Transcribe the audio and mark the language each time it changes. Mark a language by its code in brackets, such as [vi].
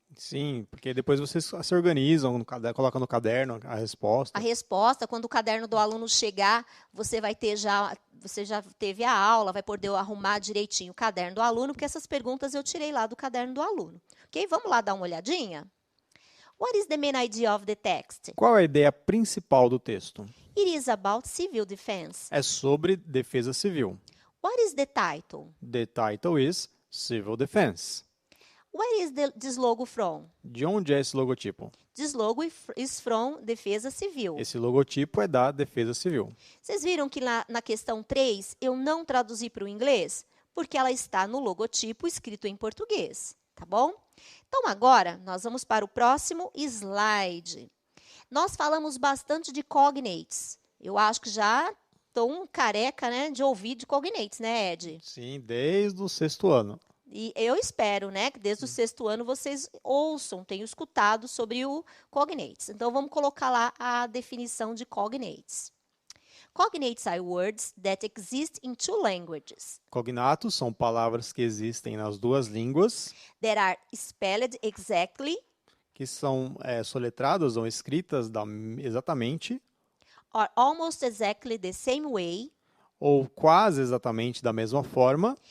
[pt] Sim, porque depois vocês se organizam, colocam no caderno a resposta. A resposta, quando o caderno do aluno chegar, você já teve a aula, vai poder arrumar direitinho o caderno do aluno, porque essas perguntas eu tirei lá do caderno do aluno. Ok? Vamos lá dar uma olhadinha? [en] What is the main idea of the text? [pt] Qual é a ideia principal do texto? [en] It is about civil defense. [pt] É sobre defesa civil. [en] What is the title? The title is Civil Defense. Where is this logo from? [pt] De onde é esse logotipo? [en] This logo is from Defesa Civil. [pt] Esse logotipo é da Defesa Civil. Vocês viram que na questão 3, eu não traduzi para o inglês? porque ela está no logotipo escrito em português, tá bom? Então, agora, nós vamos para o próximo slide. Nós falamos bastante de cognates. Eu acho que já estou um careca, né, de ouvir de cognates, né, Ed? Sim, desde o sexto ano. E eu espero, né, que desde o sexto ano vocês ouçam, tenham escutado sobre o cognates. Então, vamos colocar lá a definição de cognates. [en] Cognates are words that exist in two languages. [pt] Cognatos são palavras que existem nas duas línguas, [en] That are spelled exactly [pt] que são soletradas ou escritas exatamente, [en] or almost exactly the same way [pt] ou quase exatamente da mesma forma,